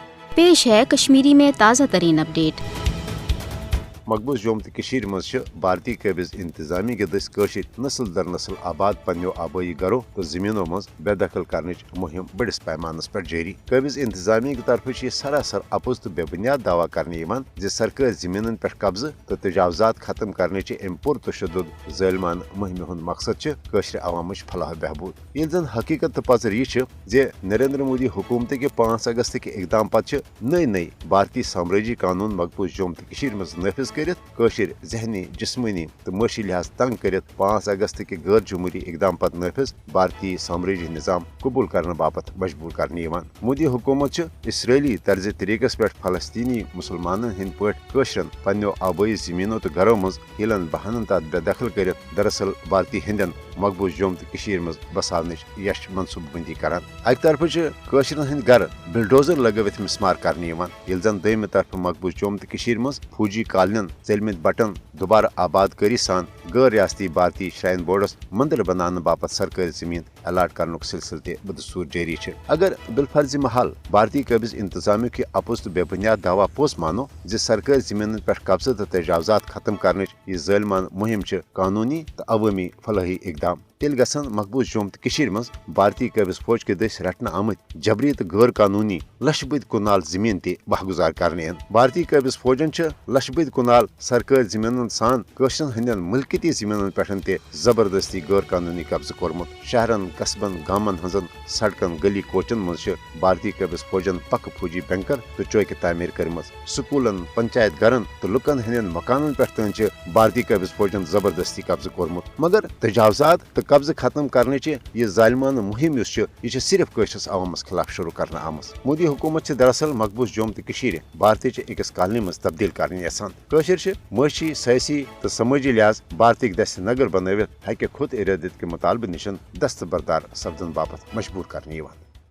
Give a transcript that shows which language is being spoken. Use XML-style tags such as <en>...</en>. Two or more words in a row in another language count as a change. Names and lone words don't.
<hi>पेश है कश्मीरी में ताज़ा तरीन अपडेट।</hi> <ks>मकबूज जोम तो मज भारतीय कबिज इंतजामी दस नस्ल दर नस्ल आबाद पन्नो आबाई घरों तो जमीनों मज बेदखल करने मुहिम बड़िस पैमानस पर जारी। कबिज इंतजामी की तरफ सरासर अपुज तो बेबुनियाद दावा करने सरकारी जमीन पे कब्जे तो तजावजात खत्म करने अम पुरतशद्दुद ज़ालिमान मुहिम हुंद मकसद अवाम फलाह बहबूद। ये जन हकीकत तो पजर यह नरेंद्र मोदी हुकूमत के 5 अगस्त के इकदाम पत् नई नई भारतीय साम्राज्य कानून मकबूज जोम तो मज नफिज कशिर जहनी जिस्मनी तो मशी लिहाज तंग कर 5 अगस्त के गैर जमहूरी इकदाम पत नफिज भारतीय साम्राज्य निज़ाम कबूल करने बापत मजबूर करने मोदी हुकूमत इसराइली तर्ज तरीकस पे फलस्तीनी मुसलमान हंद पशरन पन्नो आबाई जमीनों तो घरों मज हिलन बहानन तथ बेदखल कर दरअसल भारतीय हिंदन मकबूज जोम तो मज बसावन यश मनसूबबंदी करान। अक तरफ कशरन हंद घर बिलडोजर लगवित मिसमार करने जन दम तरफ मकबूज जोम तो मज फौजी कालन चलमित बटन दोबारा आबाद करी सान गैर रियासती भारतीय श्राइन बोर्डस मंदिर बनाने बापत सरकारी जमीन अलाट करने सिलसिल बदस्तूर जारी है। अगर बिलफर्ज महल भारतीय कबिज इंतजामी के अपुज तो बेबुनियाद दावा पोस मानो सरकारी जमीन पे कब्जे तो तजावजात खत्म करने यह ज़ालिमान मुहिम कानूनी तो अवामी फलाही इकदाम तेल गसन मकबूज जोम तो मज भारतीय कबिज फौज के दस रटना आमत जबरी तो गैर कानूनी लशबद कुनाल जमीन ते बहगुजार करने। भारतीय कबिज फौजन लशबद कुनाल सरकारी जमीन सान कशरन हंदन मुल्कती जमीन पे जबरदस्ती गैर कानूनी कब्जे कोरमुत। शहरन कस्बन गामन हजन सड़कन गली कोचन मज भारतीय कबिज फौजन पक फौजी बैंकर तो चौक तामीर करम। स्कूलन पंचायत घरन तो लुकन हंदन मकानन पे भारतीय कबिज फौजन जबरदस्ती कब्जे कोरमुत। मगर तजावजात तो कब्जे खत्म करने यह ज़ालिमान मुहिम यह सिर्फ कशरस अवामस खिलाफ शुरू करना आम। मोदी हुकूमत दरअसल मकबूज जोम तो भारतीय अकिस कॉलोनी मज तब्दील करने यसान। कशर माशी सियासी तो समाजी लिहाज भारतीय दस्त नगर बनवित हक खुद इरादत के मुतालबे निशन दस्तबरदार सपदन बापत मजबूर करने।</ks>